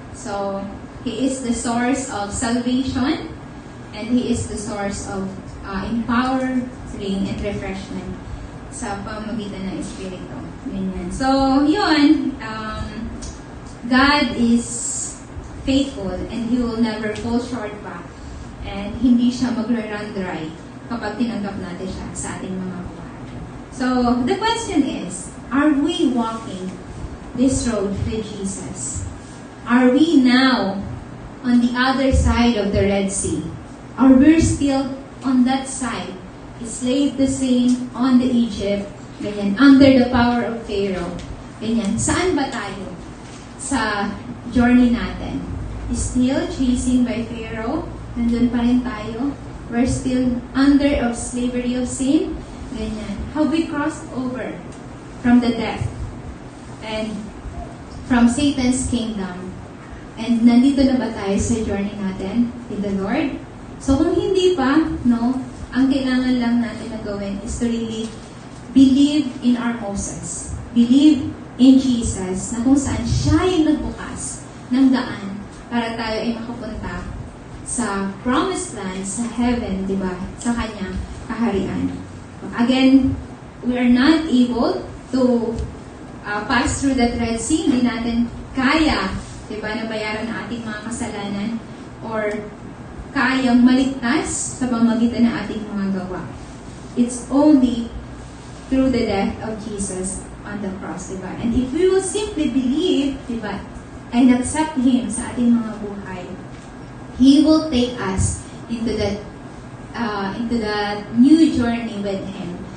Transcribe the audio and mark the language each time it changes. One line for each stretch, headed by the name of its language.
English: So, He is the source of salvation, and He is the source of empowering and refreshment
Filipino: sa pamamagitan ng Espiritu. Ganyan.
English: So, yun, God is faithful, and He will never fall short pa.
Filipino: And hindi siya mag-run dry kapag tinanggap natin siya sa ating mga buhay.
English: So, the question is, are we walking this road with Jesus? Are we now on the other side of the Red Sea? Or we're still on that side, slave to sin, on the Egypt, ganyan, under the power of Pharaoh.
Filipino: Ganyan. Saan ba tayo sa journey natin?
English: Still chasing by Pharaoh? Nandun pa rin tayo? We're still under of slavery of sin? Ganyan. Have we crossed over from the death and from Satan's kingdom.
Filipino: And nandito na ba tayo sa journey natin with the Lord? So kung hindi pa, no, ang kailangan lang natin na gawin
English: is to really believe in our Moses.
Filipino: Believe in Jesus, na kung saan siya yung nagbukas ng daan para tayo ay makapunta sa promised land, sa heaven, di ba? Sa kanyang kaharian.
English: Again, we are not able to pass through that Red Sea.
Filipino: Hindi natin kaya, di ba, na bayaran ang ating mga kasalanan or kayang maligtas sa pamamagitan ng ating mga gawa.
English: It's only through the death of Jesus on the cross, di ba? And if we will simply believe, di ba, and accept Him
Filipino: sa ating mga buhay,
English: He will take us into that new journey with Him.